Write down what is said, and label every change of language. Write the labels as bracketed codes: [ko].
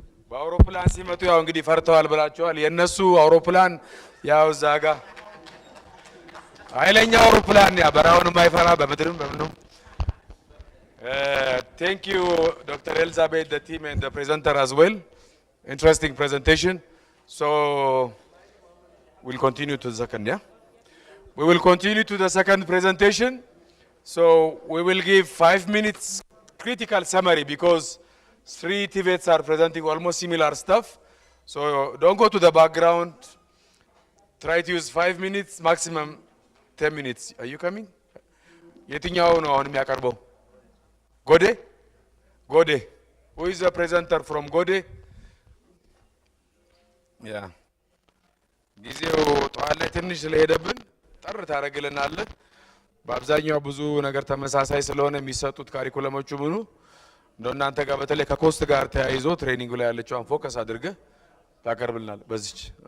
[am] በአውሮፕላን ሲመጡ ያው እንግዲህ ፈርተዋል ብላችኋል። የነሱ አውሮፕላን ያው እዛ ጋ ኃይለኛ አውሮፕላን ያ በራውን የማይፈራ በምድርም በምንም። [en] Thank you, Dr. Elizabeth, the team, and the presenter as well. Interesting presentation. So we'll continue to the second, yeah? We will continue to the second presentation. So we will give 5 minutes critical summary because 3 TVETs are presenting almost similar stuff. So don't go to the background. Try to use 5 minutes, maximum 10 minutes. Are you coming? [am] የትኛው ነው አሁን የሚያቀርበው? ጎዴ? ጎዴ. [en] Who is the presenter from ጎዴ? Yeah. [am] ጊዜው ጠዋት ላይ ትንሽ ስለሄደብን ጠር ታደርግልናለህ። በአብዛኛው ብዙ ነገር ተመሳሳይ ስለሆነ የሚሰጡት ካሪኩለሞቹ ምኑ እንደናንተ ጋር በተለይ ከኮስት ጋር ተያይዞ ትሬኒንግ ላይ ያለችውን ፎከስ አድርገህ ታቀርብልናል በዚች